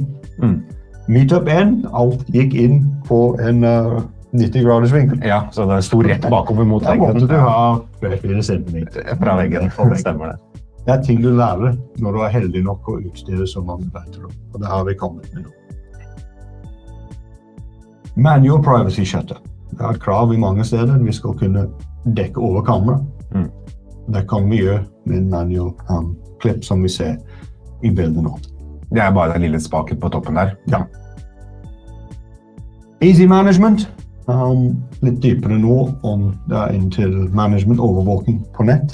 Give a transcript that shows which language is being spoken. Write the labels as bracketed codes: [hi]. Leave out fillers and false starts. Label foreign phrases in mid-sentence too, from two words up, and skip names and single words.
[no] Meetup 1, alt gikk inn på en 90 graders vinkel. Ja, så det sto rett bakover mot veggen. Der måtte du ha 4 centimeter. Fra veggen, stemmer det. Det er ting du lærer når du er heldig nok å utstyre så mange verktøy. Og det har vi kommet med nå. [en] Manual privacy shutter. [no] Det er et krav i mange steder. Vi skal kunne dekke over kamera. Det kan vi gjøre med en manual klipp som vi ser i bildet nå. Det er bare den lille spaken på toppen der. [en] Ja. Easy management. [no] Litt dypere nå om det er inntil management overvåking på nett.